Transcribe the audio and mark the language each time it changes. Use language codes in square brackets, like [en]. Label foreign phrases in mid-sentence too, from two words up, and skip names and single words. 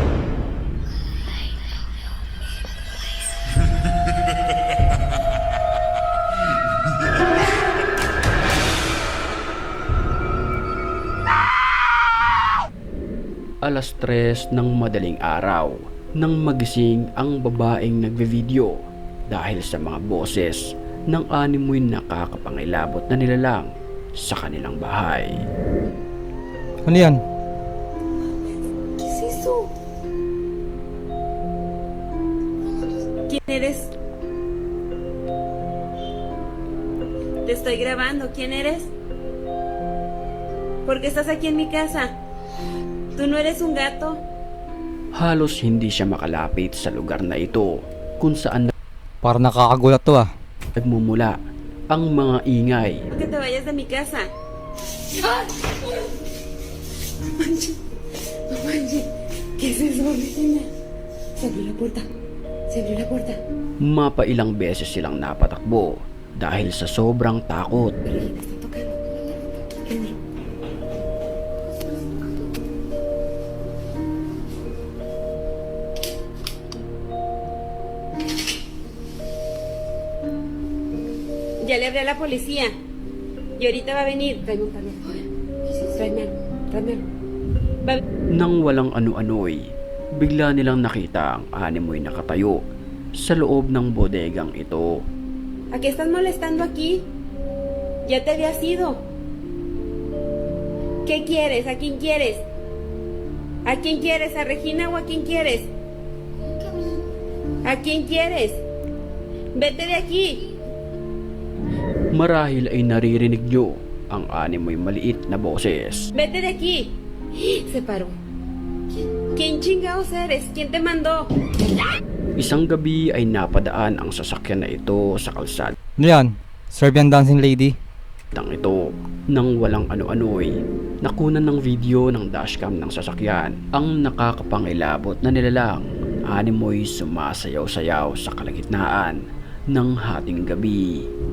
[tl] Alas 3 ng madaling araw nang magising ang babaeng nagve-video dahil sa mga boses ng animoy nakakapangilabot na nilalang sa kanilang bahay. Ano yan? [es] ¿Qué es eso? ¿Quién eres? Te estoy grabando. ¿Quién eres? ¿Por qué estás aquí en mi casa? ¿Tú no eres un gato? [tl] Halos hindi siya makalapit sa lugar na ito kung saan Para nakakagulat to ah. nagmumula ang mga ingay. [es] ¿Por qué te vayas de mi casa? No manches. No manches. ¿Qué es eso, vecina? Se abrió la puerta. Se abrió la puerta. [tl] Mapailang beses silang napatakbo dahil sa sobrang takot. [es] Pero me están tocando. Henry. Ya le hablé a la policía. Y ahorita va a venir. Tráeme un camión. Tráeme algo. Tráeme algo. Va a... [tl] Nang walang ano-ano'y, bigla nilang nakita ang animoy nakatayo sa loob ng bodegang ito. [es] ¿A qué estás molestando aquí? Ya te habías ido. ¿Qué quieres? ¿A quién quieres? ¿A quién quieres? ¿A Regina o a quién quieres? ¿A quién quieres? Vete de aquí. [tl] Marahil ay naririnig nyo ang animoy maliit na boses. [es] Vete de aquí. Se paró. ¿Quién chingados eres? ¿Quién te mandó? [tl] Isang gabi ay napadaan ang sasakyan na ito sa kalsadang Ano yan? [en] Serbian dancing lady? [tl] ito. Nang walang ano-ano'y, nakunan ng video ng dashcam ng sasakyan ang nakakapangilabot na nilalang animoy sumasayaw-sayaw sa kalagitnaan ng hating gabi.